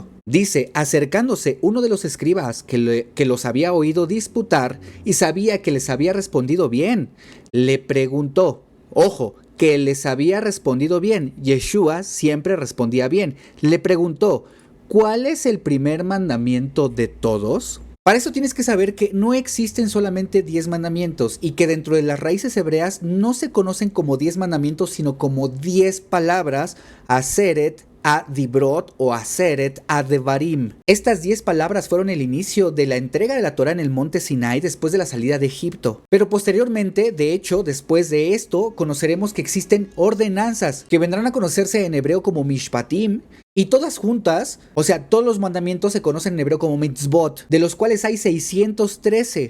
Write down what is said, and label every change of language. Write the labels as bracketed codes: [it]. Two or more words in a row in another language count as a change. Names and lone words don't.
[es] Dice, acercándose uno de los escribas que los había oído disputar y sabía que les había respondido bien, le preguntó, ojo, que les había respondido bien, Yeshua siempre respondía bien, le preguntó, ¿cuál es el primer mandamiento de todos? Para eso tienes que saber que no existen solamente 10 mandamientos y que dentro de las raíces hebreas no se conocen como 10 mandamientos, sino como 10 palabras, [he] עשרת הדברות o עשרת הדברים. [es] Estas 10 palabras fueron el inicio de la entrega de la Torá en el monte Sinai después de la salida de Egipto. Pero posteriormente, de hecho, después de esto, conoceremos que existen ordenanzas que vendrán a conocerse en hebreo como mishpatim, y todas juntas, o sea, todos los mandamientos se conocen en hebreo como mitzvot, de los cuales hay 613.